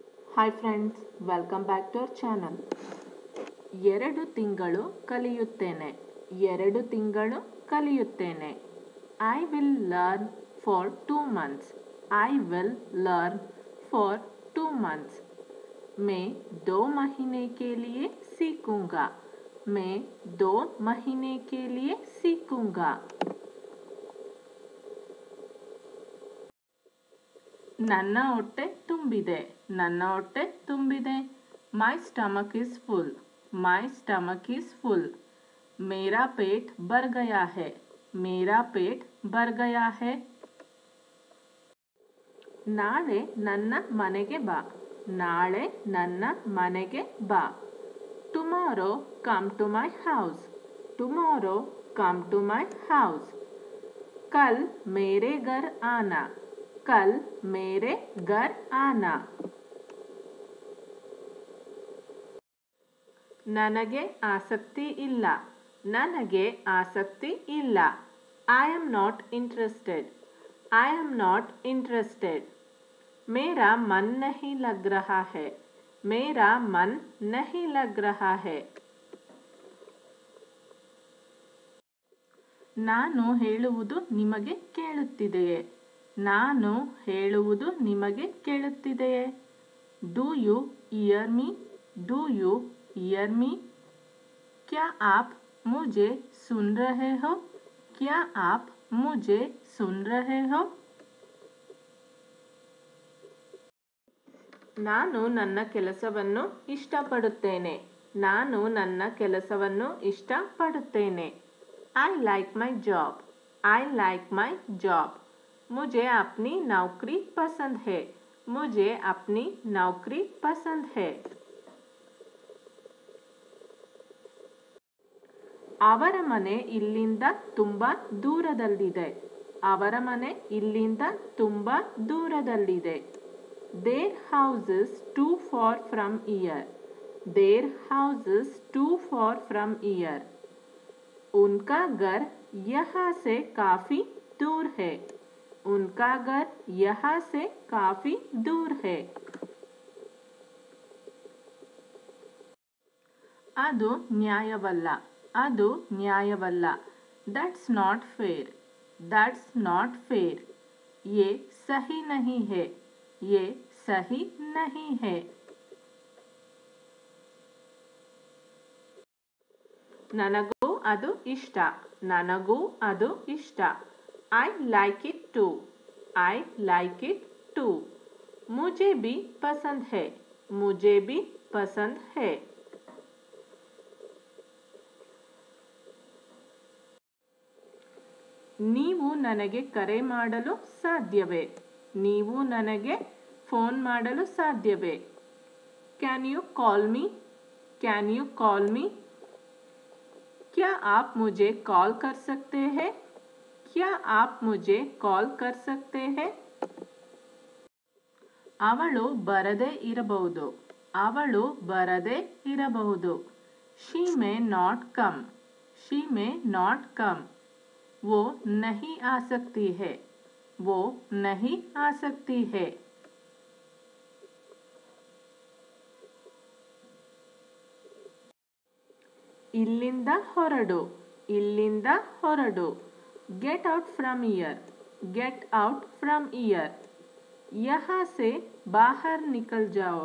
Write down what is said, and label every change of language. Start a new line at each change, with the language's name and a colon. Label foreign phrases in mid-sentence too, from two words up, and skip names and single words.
English: Hi friends, welcome back to our channel.
Kannada: 2 ತಿಂಗಳು ಕಲಿಯುತ್ತೇನೆ. 2 ತಿಂಗಳು ಕಲಿಯುತ್ತೇನೆ.
English: I will learn for 2 months. I will learn for 2 months.
Hindi: मैं 2 महीने के लिए सीखूंगा. मैं 2 महीने के लिए सीखूंगा.
Kannada: ನನ್ನ ಹೊಟ್ಟೆ ತುಂಬಿದೆ. ನನ್ನ ಹೊಟ್ಟೆ ತುಂಬಿದೆ.
English: My stomach is full. My stomach is full.
Hindi: मेरा पेट भर गया है. मेरा पेट भर गया है.
Kannada: ನಾಳೆ ನನ್ನ ಮನೆಗೆ ಬಾ. ನಾಳೆ ನನ್ನ ಮನೆಗೆ ಬಾ.
English: Tomorrow come to my house. Tomorrow come to my house.
Hindi: कल मेरे घर आना. कल मेरे घर आना.
Kannada: ನನಗೆ ಆಸಕ್ತಿ ಇಲ್ಲ. ನನಗೆ ಆಸಕ್ತಿ ಇಲ್ಲ.
English: I am not interested. I am not interested.
Hindi: मेरा मन नहीं लग रहा है. मेरा मन नहीं लग रहा है.
Kannada: ನಾನು ಹೇಳುವುದು ನಿಮಗೆ ಕೇಳುತ್ತಿದೆಯೇ? ನಾನು ಹೇಳುವುದು ನಿಮಗೆ ಕೇಳುತ್ತಿದೆಯೇ?
English: Do you ear me? Do you ear me?
Hindi: क्या आप मुझे सुन रहे हो? क्या आप मुझे सुन रहे हो?
Kannada: ನಾನು ನನ್ನ ಕೆಲಸವನ್ನು ಇಷ್ಟಪಡುತ್ತೇನೆ. ನಾನು ನನ್ನ ಕೆಲಸವನ್ನು ಇಷ್ಟಪಡುತ್ತೇನೆ.
English: I like my job. I like my job.
Hindi: मुझे अपनी नौकरी पसंद है. मुझे अपनी नौकरी पसंद है.
Kannada: ಅವರ ಮನೆ ಇಲ್ಲಿಂದ ತುಂಬ ದೂರದಲ್ಲಿದೆ. ಅವರ ಮನೆ ಇಲ್ಲಿಂದ ತುಂಬ ದೂರದಲ್ಲಿದೆ.
English: Their house is too far from here. Their house is too far from here.
Hindi: उनका घर यहाँ से काफी दूर है. उनका घर यहाँ से काफी दूर है.
Kannada: ಅದು ನ್ಯಾಯವಲ್ಲ. ಅದು ನ್ಯಾಯವಲ್ಲ.
English: That's not fair. That's not fair.
Hindi: ये सही नहीं है. ये सही नहीं है.
Kannada: ನನಗೂ ಅದು ಇಷ್ಟ. ನನಗೂ ಅದು ಇಷ್ಟ.
English: I like it too. I like it too.
Hindi: मुझे भी पसंद है. मुझे भी पसंद है.
Kannada: ನೀವು ನನಗೆ ಕರೆ ಮಾಡಲು ಸಾಧ್ಯವೇ? ನೀವು ನನಗೆ ಫೋನ್ ಮಾಡಲು ಸಾಧ್ಯವೇ?
English: Can you call me? Can you call me?
Hindi: क्या आप मुझे कॉल कर सकते हैं? क्या आप मुझे कॉल कर सकते हैं?
Kannada: ಅವಳು ಬರದೇ ಇರಬಹುದು. ಅವಳು ಬರದೇ ಇರಬಹುದು.
English: She may not come. She may not come.
Hindi: वो नहीं आ सकती है. वो नहीं आ सकती है.
Kannada: ಇಲ್ಲಿಂದ ಹೊರಡು. ಇಲ್ಲಿಂದ ಹೊರಡು.
English: Get out from year. Get out from year.
Hindi: यहाँ से बाहर निकल जाओ.